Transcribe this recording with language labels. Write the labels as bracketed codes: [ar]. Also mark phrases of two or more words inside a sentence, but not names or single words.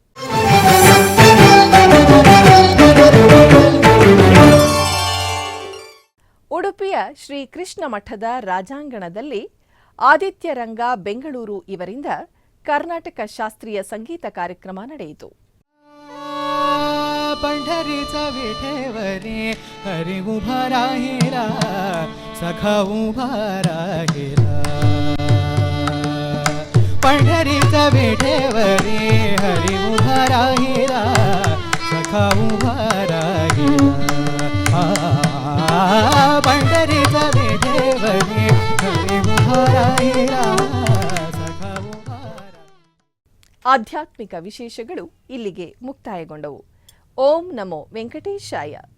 [kn] ಉಡುಪಿಯ ಶ್ರೀ ಕೃಷ್ಣ ಮಠದ ರಾಜಾಂಗಣದಲ್ಲಿ ಆದಿತ್ಯ ರಂಗ ಬೆಂಗಳೂರು ಇವರಿಂದ ಕರ್ನಾಟಕ ಶಾಸ್ತ್ರೀಯ ಸಂಗೀತ ಕಾರ್ಯಕ್ರಮ ನಡೆಯಿತು. [mr] पंढरीचा विठेवरी हरी उभा राहिला सखा उभा राहिला. पंढरीचा विठेवरी हरी उभा राहिला सखा उभा राहिला. पंढरीचा विठेवरी हरी उभा राहिला सखा उभा. [kn] ಆಧ್ಯಾತ್ಮಿಕ ವಿಶೇಷಗಳು ಇಲ್ಲಿಗೆ ಮುಕ್ತಾಯಗೊಂಡವು. ಓಂ ನಮೋ ವೆಂಕಟೇಶಾಯ.